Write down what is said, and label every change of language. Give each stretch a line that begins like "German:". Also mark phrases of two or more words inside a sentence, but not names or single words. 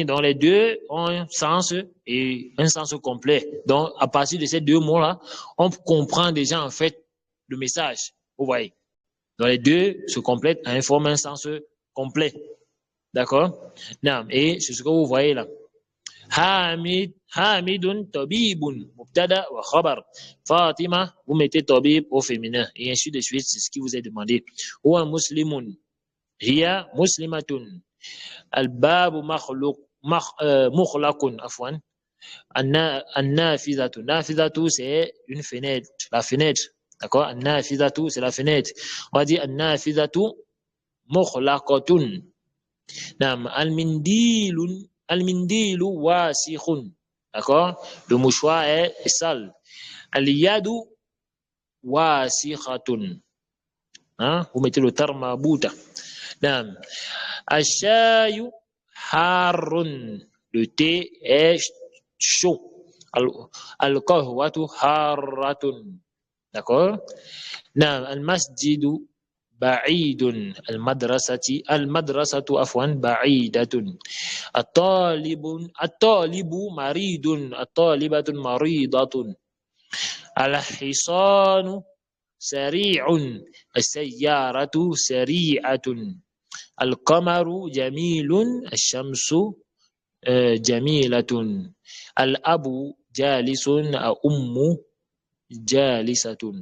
French: Donc les deux ont un sens et un sens complet. Donc à partir de ces deux mots-là, on comprend déjà en fait le message. Vous voyez? Donc les deux se complètent et forment un sens complet. D'accord? Et c'est ce que vous voyez là.
Arabic: حميد طبيب مبتدأ وخبر.
French: Fatima, vous mettez tabib au féminin et ainsi de suite, c'est ce qui vous est demandé.
Arabic: هو مسلم، هي مسلمة. الباب مغلق عفوا. النافذة، نافذة
French: c'est une fenêtre, la fenêtre. D'accord? An-nafizatu c'est la fenêtre. On va dire
Arabic: النافذة مغلقة. المنديل المنديل وسخ.
French: D'accord? Le mouchoir est sale.
Arabic: اليد وسخة.
French: Vous mettez le terme à bout.
Arabic: الشاي حار.
French: Le thé est chaud.
Arabic: القهوة حارة.
French: D'accord?
Arabic: Al-masjidu بعيد المدرسة عفوا بعيدة الطالب مريض الطالبة مريضة الحصان سريع السيارة سريعة القمر جميل الشمس جميلة الأب جالس الأم جالسة.